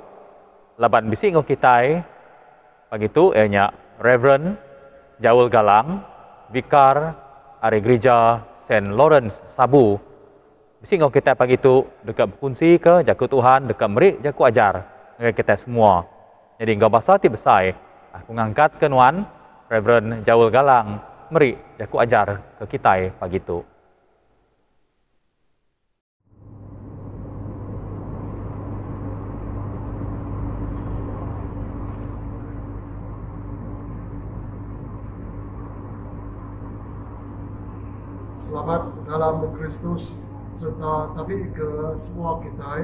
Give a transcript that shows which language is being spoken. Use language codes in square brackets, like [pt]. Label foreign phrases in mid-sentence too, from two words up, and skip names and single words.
[iba] Laban bisi ngau kita pagi itu ianya Reverend Jaul Galang, Vikar Ari Gereja St. Lawrence Sabu. Bisi ngau kita pagi itu dekat berfungsi ke jaku Tuhan, dekat merik jaku ajar dengan kita semua. Jadi ngau bahasa ti besai. Aku ngangkat ke nuan Reverend Jaul Galang merik jaku ajar ke kita pagi itu. Selamat dalam Kristus serta tapi ke semua kita.